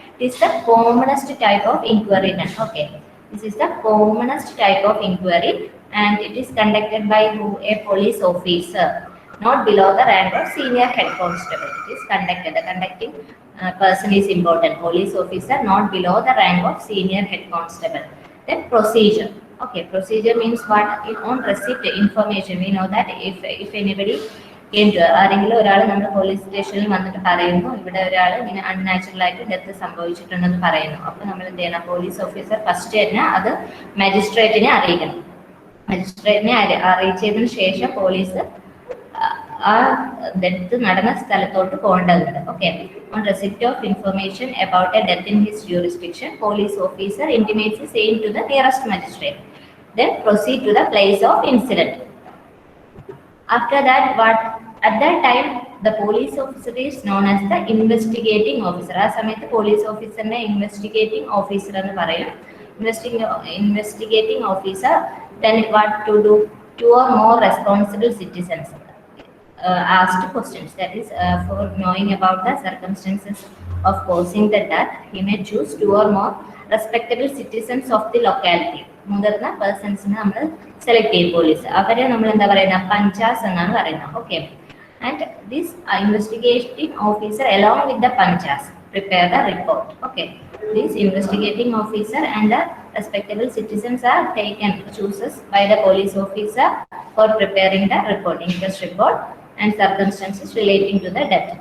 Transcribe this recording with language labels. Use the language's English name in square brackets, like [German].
[English] It is the commonest type of inquiry done. Okay, this is the commonest type of inquiry, and it is conducted by who? A police officer, not below the rank of senior head constable. It is conducted. The conducting person is important. Police officer, not below the rank of senior head constable. Then procedure. Okay, procedure means what? On receipt information, we know that if anybody came to [Malayalam] ആരെങ്കിലും ഒരാൾ നമ്മുടെ police സ്റ്റേഷനിൽ വന്നിട്ട് പറയുന്നു, ഇവിടെ ഒരാൾ ഇങ്ങനെ unnatural ആയിട്ട് ഡെത്ത് സംഭവിച്ചിട്ടുണ്ടെന്ന് പറയുന്നു. അപ്പോൾ നമ്മൾ എന്ത് ചെയ്യണം? പോലീസ് ഓഫീസർ ഫസ്റ്റ് തന്നെ അത് മജിസ്ട്രേറ്റിനെ അറിയിക്കണം. മജിസ്ട്രേറ്റിനെ അറിയിച്ചതിന് ശേഷം പോലീസ് ആ ഡെത്ത് നടന്ന സ്ഥലത്തോട്ട് പോകേണ്ടതുണ്ട്. [English] Okay, on receipt of information about a death in his jurisdiction, police officer intimates the same to the nearest magistrate. Then proceed to the place of incident. After that, what? At that time, the police officer is known as the investigating officer. [Malayalam] ആ സമയത്ത് police ഓഫീസറിനെ investigating officer എന്ന് പറയും. [English] Investigating officer, then what to do? 2 or more responsible citizens asked questions, that is for knowing about the circumstances of causing the death, he may choose 2 or more respectable citizens of the locality. [Malayalam] മുതിർന്ന പേഴ്സൺസിനെ നമ്മൾ select ചെയ്യും. Police അവരെ നമ്മൾ എന്താ പറയുക? പഞ്ചാസ് എന്നാണ് പറയുന്നത്. [English] Okay, and this investigating officer along with the panchas prepare the report. Okay, this investigating officer and the respectable citizens are chooses by the police officer for preparing the report, inquest report and circumstances relating to the death.